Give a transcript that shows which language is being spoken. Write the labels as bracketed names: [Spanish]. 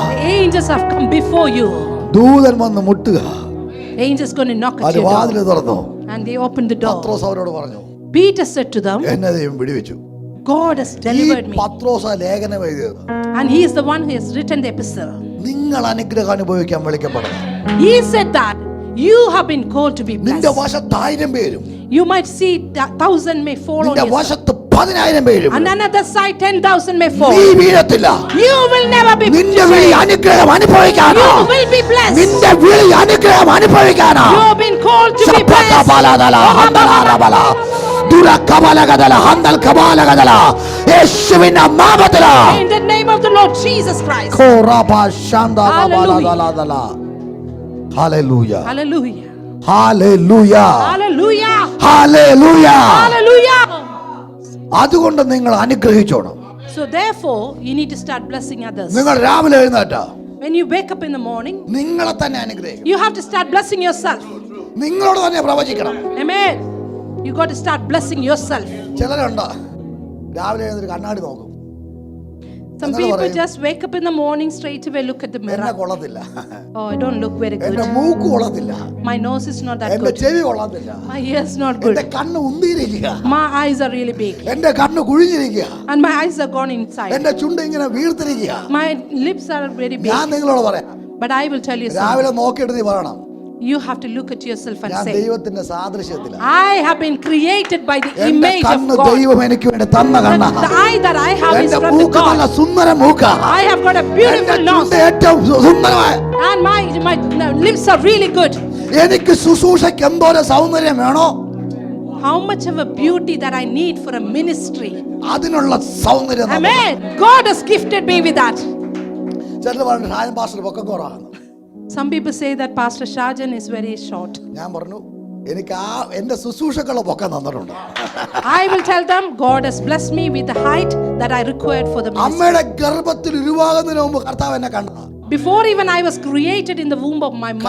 [English] the angels have come before you. [Malayalam] ദൂതൻ വന്ന് മുട്ടുക. [English] Angels going to knock at [Malayalam] അത് [English] your [Malayalam] വാതിൽ [English] door. [Malayalam] തുറന്നു. [English] And they opened the door. [Malayalam] പത്രോസ് അവരോട് പറഞ്ഞു, [English] Peter said to them, [Malayalam] എന്നെ ദൈവം വിടുവിച്ചു. [English] God has [Malayalam] ഈ [English] delivered me. [Malayalam] പത്രോസ് ലേഖനം എഴുതിയത് [English] And he is the one who has written the epistle. [Malayalam] നിങ്ങൾ അനുഗ്രഹം അനുഭവിക്കാൻ വിളിക്കപ്പെടുന്നു. [English] He said that you have been called to be [Malayalam] നിന്റെ [English] blessed. [Malayalam] വശത്ത് 1000 പേരും [English] You might see 1,000 may fall on [Malayalam] നിന്റെ [English] you. [Malayalam] വശത്ത് 10000 പേരും [English] And another side 10,000 may fall. [Malayalam] നീ വീഴത്തില്ല. [English] You will never be [Malayalam] നിന്റെ വിളി അനുഗ്രഹം അനുഭവിക്കാനാ. [English] You will be blessed. [Malayalam] നിന്റെ വിളി അനുഗ്രഹം അനുഭവിക്കാനാ. [English] You have been called to be blessed. ശപകബലദല ഹന്തലാരബല ദുരകബലഗദല ഹന്തൽ കബാലഗദല [Malayalam] യേശുവിന്റെ നാമത്തിൽ [English] In the name of the Lord Jesus Christ. കോറബ ശാന്തബലദലദല ഹല്ലേലൂയ Hallelujah. [Malayalam] Hallelujah [English] Hallelujah. [Malayalam] Hallelujah. [English] Hallelujah. [Malayalam] അതുകൊണ്ട് നിങ്ങൾ അനുഗ്രഹിച്ചോണം. [English] So therefore, you need to start blessing others. [Malayalam] നിങ്ങൾ രാവിലെ എഴുന്നേറ്റാ [English] When you wake up in the morning, [Malayalam] നിങ്ങളെ തന്നെ അനുഗ്രഹിക്കണം. [English] you have to start blessing yourself. [Malayalam] നിങ്ങളോട് തന്നെ പ്രവചിക്കണം. [English] Amen. You got to start blessing yourself. [Malayalam] ചിലരുണ്ട് രാവിലെ എഴുന്നേറ്റ് കണ്ണാടി നോക്കും. [English] Some people just wake up in the morning, straight away look at the [Malayalam] എന്നെ [English] mirror. [Malayalam] കൊള്ളത്തില്ല. [English] Oh, I don't look very [Malayalam] എന്റെ [English] good. [Malayalam] മൂക്ക് കൊള്ളത്തില്ല. [English] My nose is not that [Malayalam] എന്റെ [English] good. [Malayalam] ചെവി കൊള്ളത്തില്ല. [English] My ears not [Malayalam] എന്റെ [English] good. [Malayalam] കണ്ണ് ഉന്തിയിരിക്കുക. [English] My eyes are really big. [Malayalam] എന്റെ കണ്ണ് കുഴിഞ്ഞിരിക്കുക. [English] And my eyes are gone inside. [Malayalam] എന്റെ ചുണ്ട് ഇങ്ങനെ വീർത്തിരിക്കുക. [English] My lips are very big. [Malayalam] ഞാൻ നിങ്ങളോട് പറയാം, [English] But I will tell you something. [Malayalam] രാവിലെ നോക്കിയിട്ട് നീ പറയണം, [English] You have to look at yourself and [Malayalam] ഞാൻ [English] say, [Malayalam] ദൈവത്തിന്റെ സാദൃശ്യത്തിലാണ്. [English] I have been created by the [Malayalam] എന്റെ [English] image of [Malayalam] കണ്ണ് [English] God. [Malayalam] ദൈവം എനിക്ക് വേണ്ടി തന്ന കണ്ണാ. [English] The eye that I have is [Malayalam] എന്റെ [English] from the [Malayalam] മൂക്ക് നല്ല [English] God. [Malayalam] Sundara മൂക്കാ. [English] I have got a [Malayalam] എന്റെ [English] beautiful nose. [Malayalam] ചുണ്ട് ഏറ്റവും സുന്ദരമായ. [English] And my lips are really good. [Malayalam] എനിക്ക് ശുശ്രൂഷയ്ക്ക് എന്തോരം സൗന്ദര്യം വേണോ [English] How much of a beauty that I need for a ministry. [Malayalam] അതിനുള്ള സൗന്ദര്യം നമുക്ക്. [English] Amen. God has gifted me with that. [Malayalam] ചിലർ പറഞ്ഞു ഷാജൻ പാസ്റ്റർ പൊക്കം കുറവാണ്. [English] Some people say that Pastor Shajan is very short. [Malayalam] ഞാൻ പറഞ്ഞു എനിക്ക് എന്റെ ശുശ്രൂഷക്കുള്ള പൊക്കം തന്നിട്ടുണ്ട്. [English] I will tell them God has blessed me with the height that I required for the ministry. [Malayalam] അമ്മയുടെ ഗർഭത്തിൽ ഉരുവാകുന്നതിന് മുമ്പ് കർത്താവ് എന്നെ കണ്ടു. [English] Before even I was created in the womb of my mother,